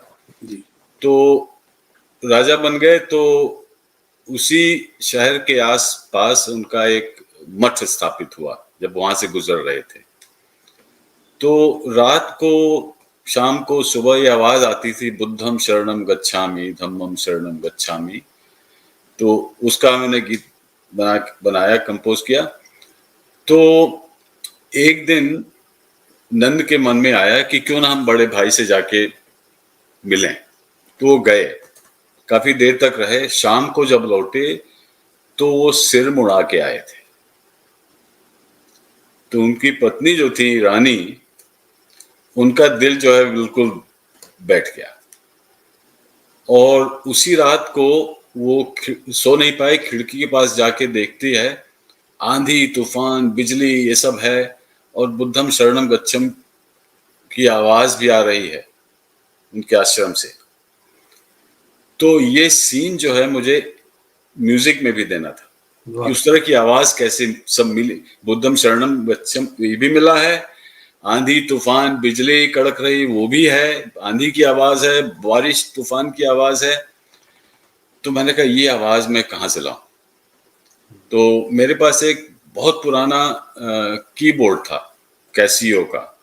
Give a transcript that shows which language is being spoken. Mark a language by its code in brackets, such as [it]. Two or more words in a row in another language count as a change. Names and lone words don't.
[hi] जी तो राजा बन गए, तो उसी शहर के आस पास उनका एक मठ स्थापित हुआ जब वहां से गुजर रहे थे। तो रात को, शाम को, सुबह ये आवाज आती थी, [pi] बुद्धम शरणम गच्छामि, धम्मम शरणम गच्छामि। [hi] तो उसका मैंने गीत बनाया, कंपोज किया। तो एक दिन नंद के मन में आया कि क्यों ना हम बड़े भाई से जाके मिलें। तो वो गए, काफी देर तक रहे। शाम को जब लौटे तो वो सिर मुड़ा के आए थे। तो उनकी पत्नी जो थी रानी, उनका दिल जो है बिल्कुल बैठ गया। और उसी रात को वो सो नहीं पाए, खिड़की के पास जाके देखती है, आंधी तूफान बिजली ये सब है, और [pi] बुद्धम शरणम गच्छम [hi] की आवाज भी आ रही है उनके आश्रम से। तो ये सीन जो है मुझे म्यूजिक में भी देना था कि उस तरह की आवाज कैसे सब मिली। [pi] बुद्धम शरणम गच्छम [hi] ये भी मिला है, आंधी तूफान बिजली कड़क रही वो भी है, आंधी की आवाज है, बारिश तूफान की आवाज है। तो मैंने कहा ये आवाज मैं कहाँ से लाऊं। तो मेरे पास एक बहुत पुराना कीबोर्ड था कैसियो का।